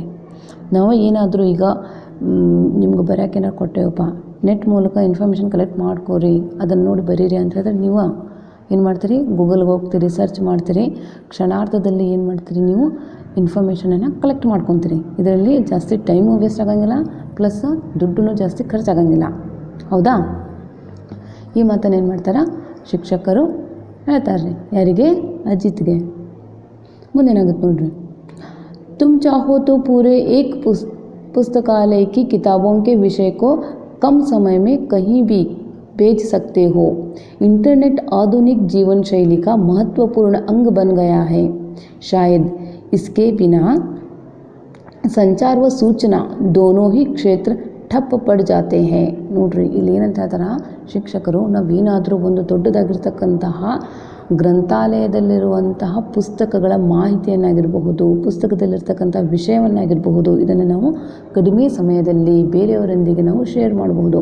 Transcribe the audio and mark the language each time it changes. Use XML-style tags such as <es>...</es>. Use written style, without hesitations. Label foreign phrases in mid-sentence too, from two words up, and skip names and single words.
<kn>ನಾವು ಏನಾದರೂ ಈಗ ನಿಮ್ಗೆ ಬರೆಯೋಕೆ ಏನಾರು ಕೊಟ್ಟೇವಪ್ಪ, ನೆಟ್ ಮೂಲಕ</kn> <en>information collect</en> <kn>ಮಾಡ್ಕೋರಿ, ಅದನ್ನು ನೋಡಿ ಬರೀರಿ ಅಂತ ಹೇಳಿದ್ರೆ ನೀವು ಏನು ಮಾಡ್ತೀರಿ, ಗೂಗಲ್ಗೆ ಹೋಗ್ತೀರಿ, ಸರ್ಚ್ ಮಾಡ್ತೀರಿ, ಕ್ಷಣಾರ್ಧದಲ್ಲಿ ಏನು ಮಾಡ್ತೀರಿ, ನೀವು</kn> <en>information collect</en> <kn>ಮಾಡ್ಕೊತೀರಿ. ಇದರಲ್ಲಿ ಜಾಸ್ತಿ</kn> <en>time waste</en> <kn>ಆಗೋಂಗಿಲ್ಲ, ಪ್ಲಸ್ ದುಡ್ಡು ಜಾಸ್ತಿ ಖರ್ಚಾಗಂಗಿಲ್ಲ. ಹೌದಾ? ಈ ಮಾತನ್ನು ಏನು ಮಾಡ್ತಾರೆ ಶಿಕ್ಷಕರು ಹೇಳ್ತಾರೆ ರೀ. ಯಾರಿಗೆ? ಅಜಿತ್ಗೆ. ಮುಂದೇನಾಗುತ್ತೆ ನೋಡ್ರಿ,</kn> <hi>तुम चाहो तो पूरे एक पुस्तकालय की किताबों के विषय को कम समय में कहीं भी भेज सकते हो. इंटरनेट आधुनिक जीवन शैली का महत्वपूर्ण अंग बन गया है. शायद इसके बिना संचार व सूचना दोनों ही क्षेत्र ठप पड़ जाते हैं.</hi> <kn>ನೋಡ್ರಿ, ಇಲ್ಲಿ ಏನಂತ ಹೇಳ್ತಾರೆ ಶಿಕ್ಷಕರು, ನಾವೇನಾದರೂ ಒಂದು ದೊಡ್ಡದಾಗಿರ್ತಕ್ಕಂತಹ ಗ್ರಂಥಾಲಯದಲ್ಲಿರುವಂತಹ ಪುಸ್ತಕಗಳ ಮಾಹಿತಿಯನ್ನಾಗಿರಬಹುದು, ಪುಸ್ತಕದಲ್ಲಿರ್ತಕ್ಕಂಥ ವಿಷಯವನ್ನಾಗಿರಬಹುದು, ಇದನ್ನು ನಾವು ಕಡಿಮೆ ಸಮಯದಲ್ಲಿ ಬೇರೆಯವರೊಂದಿಗೆ ನಾವು ಶೇರ್ ಮಾಡಬಹುದು.</kn>